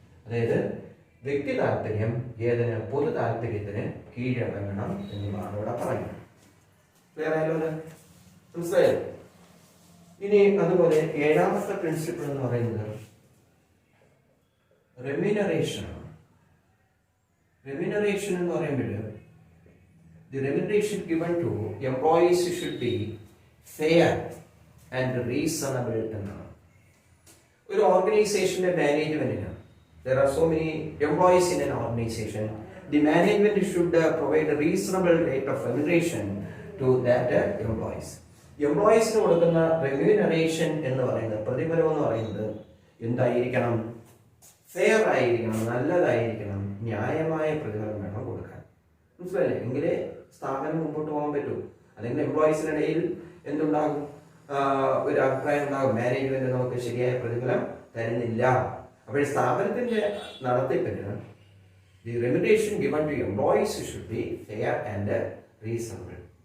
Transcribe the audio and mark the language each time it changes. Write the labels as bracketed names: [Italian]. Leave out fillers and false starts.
[Malayalam] അതായത് വ്യക്തി താല്പര്യം ഏതിന്? പൊതു താല്പര്യത്തിന് കീഴടങ്ങണം എന്നുള്ളതാണ് ഇവിടെ പറയുന്നത്. ക്ലിയർ ആയാലോ? മനസ്സിലായോ? ഇനി അതുപോലെ 7ാമത്തെ പ്രിൻസിപ്പിൾ എന്ന് പറയുന്നത് റെമ്യൂണറേഷൻ ആണ്. റെമ്യൂണറേഷൻ എന്ന് പറയുമ്പോൾ [English] the remuneration given to employees should be fair and reasonable [Malayalam] എന്നാണ്. ഒരു ഓർഗനൈസേഷന്റെ മാനേജ്മെന്റിന് [English] there are so many employees in an organization. The management should provide a reasonable rate of remuneration to that employees. [Malayalam] എംപ്ലോയീസിന് കൊടുക്കുന്ന remuneration എന്ന് പറയുന്നത്, പ്രതിഫലം എന്ന് പറയുന്നത് എന്തായിരിക്കണം? ഫെയർ ആയിരിക്കണം, നല്ലതായിരിക്കണം, ന്യായമായ പ്രതിഫലം വേണം കൊടുക്കാൻ. മനസ്സിലായില്ലേ? എങ്കിലേ സ്ഥാപനം മുമ്പോട്ട് പോകാൻ പറ്റൂ. അല്ലെങ്കിൽ എംപ്ലോയീസിനിടയിൽ എന്തുണ്ടാകും? ഒരു അഭിപ്രായം ഉണ്ടാകും, മാനേജ്മെന്റ് നമുക്ക് ശരിയായ പ്രതിഫലം തരുന്നില്ല. അപ്പോൾ സ്ഥാപനത്തിന്റെ നടത്തിപ്പിന് [English] the remuneration given to employees should be fair and reasonable.